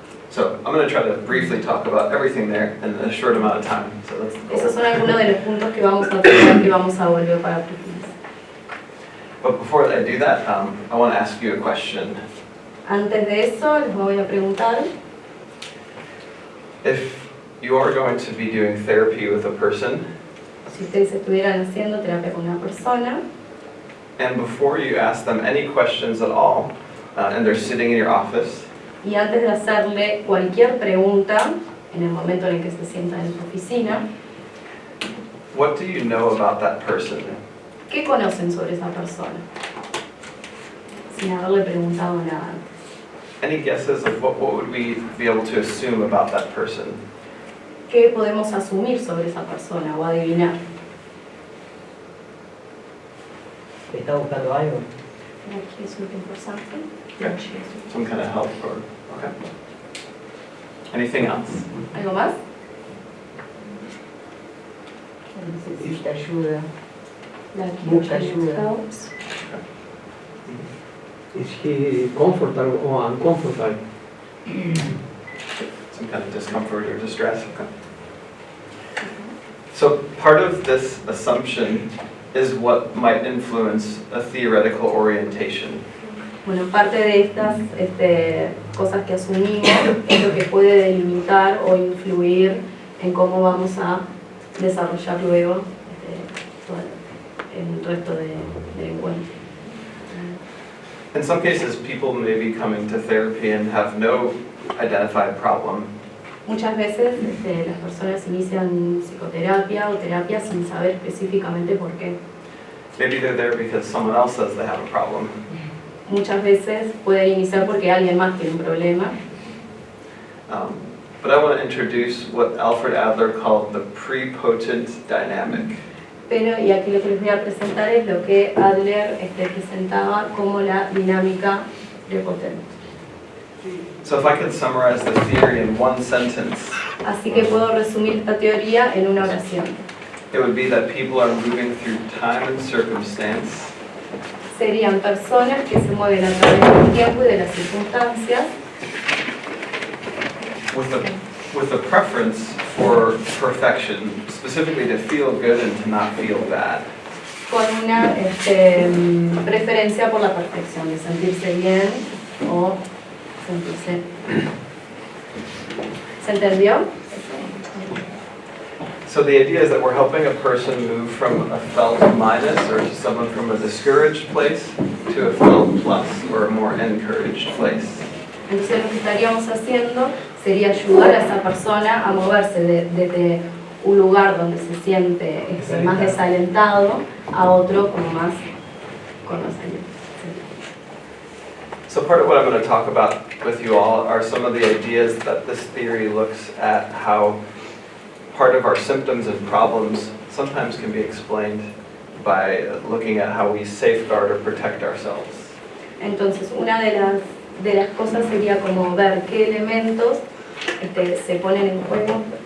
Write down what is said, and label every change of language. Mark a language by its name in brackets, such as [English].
[English] So I'm going to try to briefly talk about everything there in a short amount of time. So that's the goal. [Spanish] Esos son algunos de los puntos que vamos a tratar, que vamos a volver para profundizar. [English] But before I do that, I want to ask you a question. [Spanish] Antes de eso, les voy a preguntar: [English] If you are going to be doing therapy with a person, [Spanish] si ustedes estuvieran haciendo terapia con una persona, [English] and before you ask them any questions at all, and they're sitting in your office, [Spanish] y antes de hacerle cualquier pregunta, en el momento en el que se sienta en su oficina, [English] what do you know about that person? [Spanish] ¿qué conocen sobre esa persona? Sin haberle preguntado nada antes. [English] Any guesses of what would we be able to assume about that person? [Spanish] ¿Qué podemos asumir sobre esa persona o adivinar? ¿Está buscando algo? [English] Like he's looking for something. Okay. Some kind of help or okay. Anything else? [Spanish] ¿Algo más? Necesita ayuda. [English] Like [Spanish] Mucha [English] he [Spanish] ayuda. [English] helps. Is he comfortable or uncomfortable? Some kind of discomfort or distress. Okay. So part of this assumption is what might influence a theoretical orientation. [Spanish] Bueno, parte de estas cosas que asumimos es lo que puede delimitar o influir en cómo vamos a desarrollar luego todo el resto del encuentro. [English] In some cases, people may be coming to therapy and have no identified problem, [Spanish] Muchas veces las personas inician psicoterapia o terapia sin saber específicamente por qué. [English] Maybe they're there because someone else says they have a problem. [Spanish] Muchas veces pueden iniciar porque alguien más tiene un problema. [English] But I want to introduce what Alfred Adler called the prepotent dynamic. [Spanish] Pero, y aquí lo que les voy a presentar es lo que Adler presentaba como la dinámica prepotente. [English] So if I could summarize the theory in one sentence, [Spanish] Así que puedo resumir esta teoría en una oración. [English] it would be that people are moving through time and circumstance [Spanish] Serían personas que se mueven a través del tiempo y de las circunstancias [English] with a preference for perfection, specifically to feel good and to not feel bad. [Spanish] con una preferencia por la perfección, de sentirse bien o sentirse... ¿Se entendió? [English] So the idea is that we're helping a person move from a felt minus, or someone from a discouraged place, to a felt plus, or a more encouraged place. [Spanish] Entonces lo que estaríamos haciendo sería ayudar a esa persona a moverse desde un lugar donde se siente más desalentado a otro como más con más aliento. [English] So part of what I'm going to talk about with you all are some of the ideas that this theory looks at how part of our symptoms and problems sometimes can be explained by looking at how we safeguard or protect ourselves. [Spanish] Entonces una de las cosas sería como ver qué elementos se ponen en juego.